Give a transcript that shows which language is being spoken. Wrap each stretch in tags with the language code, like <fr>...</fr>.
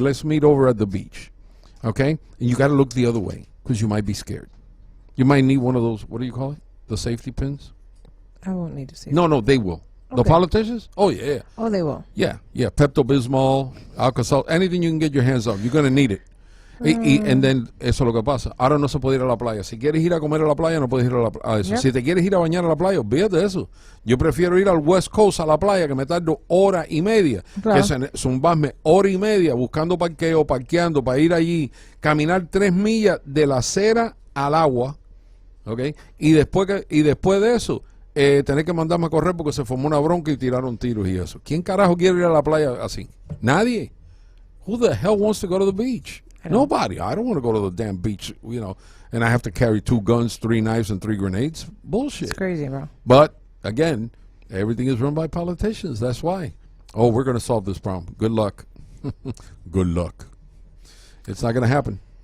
<en>Let's meet over at the beach, okay? And you got to look the other way because you might be scared. You might need one of those. What do you call it? The safety pins. I won't need to see. No, they will. Okay. The politicians? Oh yeah. Oh, they will. Yeah. Pepto-Bismol, Alka-Seltz, anything you can get your hands on. You're gonna need it. And then</en> <es>eso es lo que pasa. Ahora no se puede ir a la playa. Si quieres ir a comer a la playa, no puedes ir a eso. Yep. Si te quieres ir a bañar a la playa, olvídate de eso. Yo prefiero ir al West Coast a la playa, que me tardo hora y media. Claro. Que zumbarme hora y media buscando parqueo, parqueando para ir allí, caminar 3 millas de la acera al agua, ¿ok? Y después de eso, tener que mandarme a correr porque se formó una bronca y tiraron tiros y eso. ¿Quién carajo quiere ir a la playa así? Nadie.</es> <en>Who the hell wants to go to the beach? Nobody. I don't want to go to the damn beach, and I have to carry 2 guns, 3 knives, and 3 grenades. Bullshit. It's crazy, bro. But again, everything is run by politicians. That's why. Oh, we're going to solve this problem. Good luck. Good luck. It's not going to happen.</en>